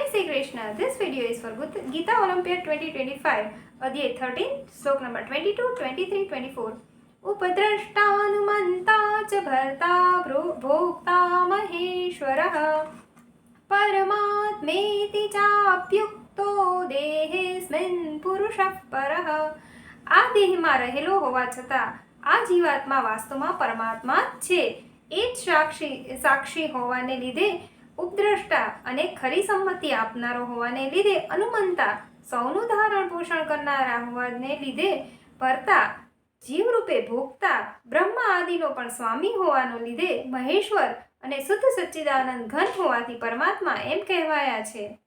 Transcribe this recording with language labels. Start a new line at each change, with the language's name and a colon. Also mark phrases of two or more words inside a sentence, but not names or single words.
English: Krishna. This video is for Gita Olympiad 2025, Adhyay 13, Slok number 22, 23, 24.
Sanskrit: उपद्रष्टानुमन्ता च भर्ता भोक्ता महेश्वरः परमात्मेति चाप्युक्तो देहेऽस्मिन् पुरुषः परः.
Gujarati: આ દેહમાં રહેલો હોવા છતાં આ જીવાત્મા વાસ્તવમાં પરમાત્મા જ છે. એ જ સાક્ષી હોવાને લીધે ઉપદ્રષ્ટા અને ખરી સંમતિ આપનારો હોવાને લીધે અનુમંતા સૌનું ધારણ પોષણ કરનારા હોવાને લીધે ભરતા જીવરૂપે ભોગતા બ્રહ્મા આદિનો પણ સ્વામી હોવાનો લીધે મહેશ્વર અને શુદ્ધ સચ્ચિદાનંદ ઘન હોવાથી પરમાત્મા એમ કહેવાયા છે.